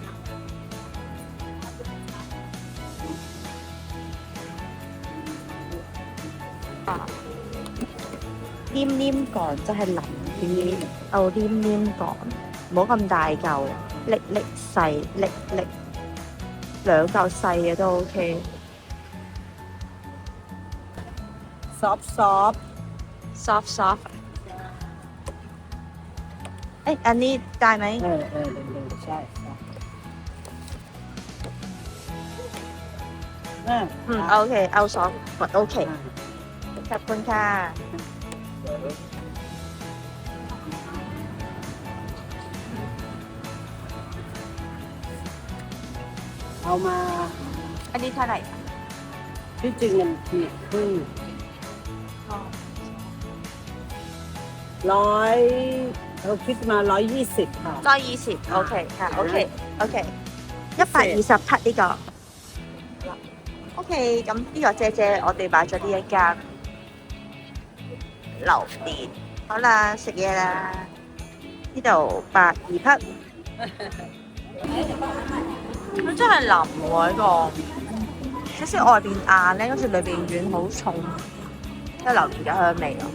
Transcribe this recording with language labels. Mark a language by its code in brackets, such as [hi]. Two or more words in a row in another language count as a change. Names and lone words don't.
[yue] 黏黏乾真係腍啲，黏黏乾，唔好咁大嚿，粒粒細，粒粒2嚿細嘅都 OK。soft。 [th] อันนี้ได้ไหม ใช่ โอเคเอาซอฟกดโอเคขอบคุณค่ะ เอามา อันนี้เท่าไหร่ ที่จริงมันเนี่ยครึ่งเราคิดมา120ค่ะ 120โอเคค่ะโอเค [yue] 120匹呢個OK， 咁呢個姐姐我哋買咗呢一間榴蓮，好啦，食嘢啦。呢度82匹，佢真係腍喎呢個，少少外邊硬咧，跟住裏邊軟好重，即係榴蓮嘅香味咯。